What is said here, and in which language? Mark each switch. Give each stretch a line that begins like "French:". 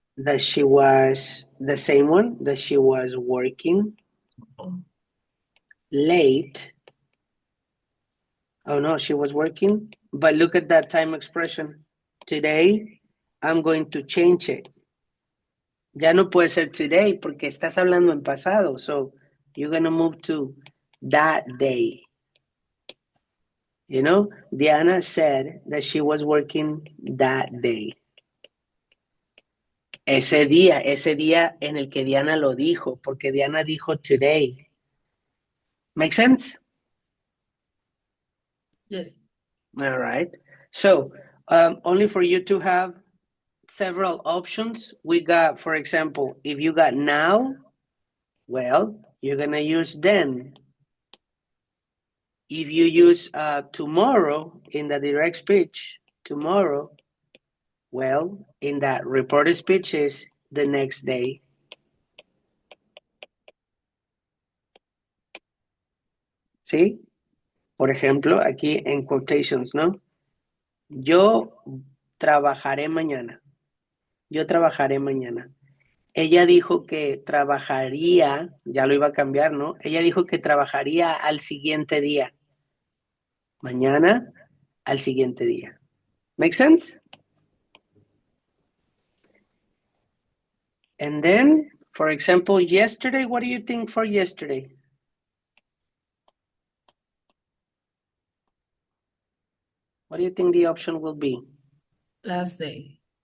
English: that she was the same one, that she was working Oh, late. Oh no, she was working. But look at that time expression. Today, I'm going to change it.
Spanish: Ya no puede ser today porque estás hablando en pasado.
English: So you're going to move to that day. You know, Diana said that she was working that day.
Spanish: Ese día en el que Diana lo dijo, porque Diana dijo today.
English: Make sense? yes. All right. So, only for you to have several options. We got, for example, if you got now, well, you're going to use then. If you use tomorrow in the direct speech, tomorrow, well, in that reported speech is the next day.
Spanish: ¿Sí? Por ejemplo, aquí en quotations, ¿no? Yo trabajaré mañana. Yo trabajaré mañana. Ella dijo que trabajaría, ya lo iba a cambiar, ¿no? Ella dijo que trabajaría al siguiente día. Mañana, al siguiente día.
English: Make sense? And then, for example, yesterday, what do you think for yesterday? What do you think the option will be? Last day.